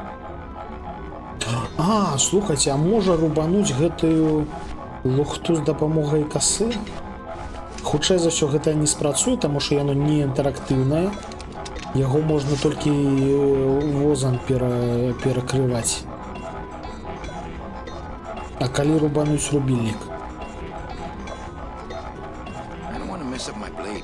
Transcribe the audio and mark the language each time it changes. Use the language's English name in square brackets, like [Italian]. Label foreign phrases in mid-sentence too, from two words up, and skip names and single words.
[Belarusian] А, слухайце, а можа рубануць гэтую лухту з дапамогай касы? Хутчэй за ўсё гэта не спрацуе, таму што яно не інтэрактыўнае. Яго можна толькі возам перакрываць. А калі рубануць рубільнік? [English] I don't want to mess up my blade.